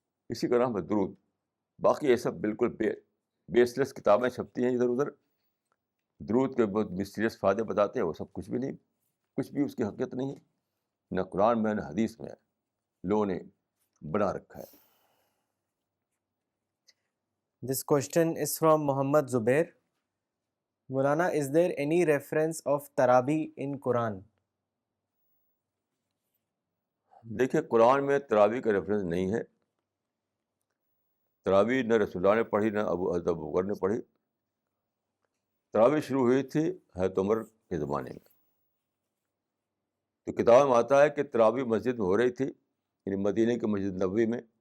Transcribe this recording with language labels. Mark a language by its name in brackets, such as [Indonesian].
[Urdu] اسی کا نام ہے درود. باقی یہ سب بالکل بیس لیس کتابیں چھپتی ہیں ادھر ادھر، درود کے بہت مسٹیریس فائدے بتاتے ہیں، وہ سب کچھ بھی نہیں، کچھ بھی اس کی حقیقت نہیں ہے، نہ قرآن میں نہ حدیث میں. لوگوں نے بنا رکھا ہے. [English] This question is from Muhammad Zubair. Maulana, is there any reference of Tarabi in Quran? [Urdu] دیکھیے قرآن میں تراویح کا ریفرنس نہیں ہے. تراویح نہ رسول اللہ نے پڑھی نہ حضرت ابو بکر نے پڑھی. تراویح شروع ہوئی تھی حضرت عمر کے زمانے میں. تو کتاب میں آتا ہے کہ تراویح مسجد میں ہو رہی تھی، یعنی مدینے کی مسجد نبوی میں.